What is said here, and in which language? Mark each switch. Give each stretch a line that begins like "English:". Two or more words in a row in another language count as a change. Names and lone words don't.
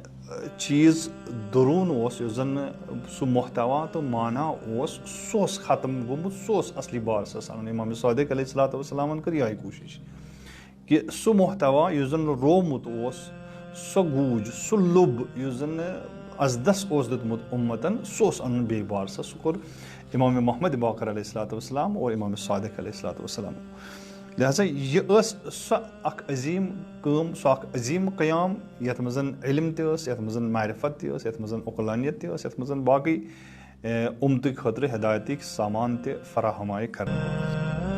Kashmiri: چیٖز دروٗن اوس یُس زن سُہ محتوا تہٕ معنا اوس سُہ اوس ختم گوٚمُت سُہ اوس اصلی بارسس انُن امام صادق
Arabic: علیہ الصلوۃ والسلامن
Kashmiri: کٔر یِہے کوٗشش کہِ سُہ محتوا یُس زن روومُت اوس سۄ گوٗج سُہ لوٚب یُس زن ازدس اوس دیُتمُت اُمتن سُہ اوس انُن بیٚیہِ بارسس سُہ کوٚر امام محمد باقر
Arabic: علیہ الصلوۃ والسلام
Kashmiri: اور امام صادق
Arabic: علیہ الصلوۃ والسلام
Kashmiri: لہذا یہِ ٲس سۄ اکھ عظیٖم کٲم سُہ اکھ عظیٖم قیام یتھ منٛز علم تہِ ٲس یتھ منٛز معرفت تہِ ٲس یتھ منٛز عقلانیت تہِ ٲس یتھ منٛز باقٕے اُمتہٕ خٲطرٕ ہدایتٕکۍ سامان تہِ فراہم آیہِ کرنہٕ